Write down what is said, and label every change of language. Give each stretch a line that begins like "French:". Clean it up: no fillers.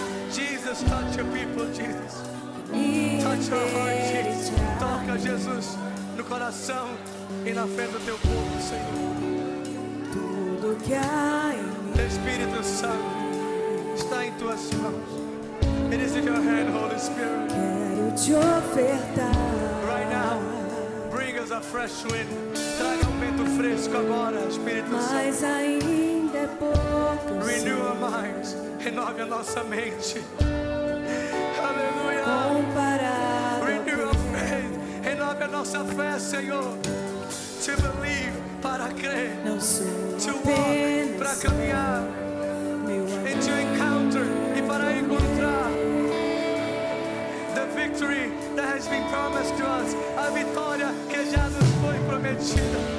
English: Jesus, touch your people, Jesus. Touch your heart, Jesus.
Portuguese: Toca, Jesus, no coração e na fé do teu povo, Senhor. Tudo que há em mim. Espírito Santo está em tuas mãos.
English: It is in your hand, Holy Spirit.
Portuguese: Quero te ofertar.
English: Right now, bring us a fresh wind.
Portuguese: Traga vento fresco agora, Espírito Santo. Mas ainda é pouco.
English: Renew our minds.
Portuguese: Renove a nossa mente. Aleluia. Comparado.
English: Renew our faith.
Portuguese: Renove a nossa fé, Senhor.
English: To believe,
Portuguese: para crer. Não sou
English: To walk,
Portuguese: para caminhar.
English: And to encounter,
Portuguese: e para encontrar
English: the victory that has been promised to us.
Portuguese: A vitória que já nos foi prometida.